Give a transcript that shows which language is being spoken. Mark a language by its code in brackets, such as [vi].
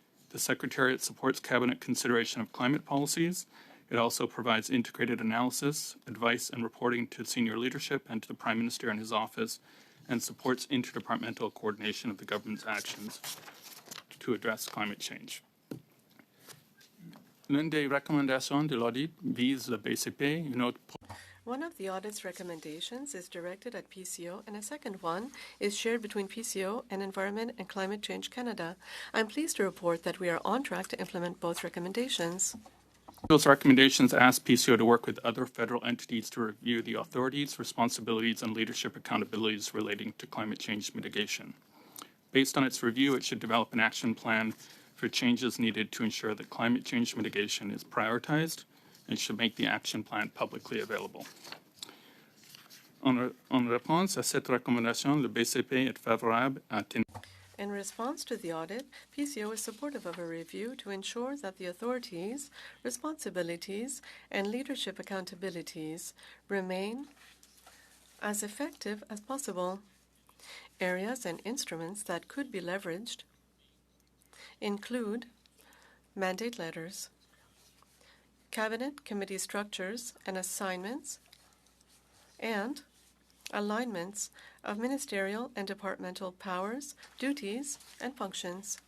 [en] The Secretariat supports Cabinet consideration of climate policies. It also provides integrated analysis, advice, and reporting to senior leadership and to the Prime Minister and his office, and supports interdepartmental coordination of the government's actions to address climate change. [fr] L'une des recommandations de l'audit vise le BCP, une autre. [en] One of the audit's recommendations is directed at PCO, and a second one is shared between PCO and Environment and Climate Change Canada. I'm pleased to report that we are on track to implement both recommendations. Those recommendations ask PCO to work with other federal entities to review the authorities, responsibilities, and leadership accountabilities relating to climate change mitigation. Based on its review, it should develop an action plan for changes needed to ensure that climate change mitigation is prioritized and should make the action plan publicly available. [fr] En réponse à cette recommandation, le BCP est favorable à [en] In response to the audit, PCO is supportive of a review to ensure that the authorities, responsibilities, and leadership accountabilities remain as effective as possible. Areas and instruments that could be leveraged include mandate letters, cabinet committee structures and assignments, and alignments of ministerial and departmental powers, duties, and functions.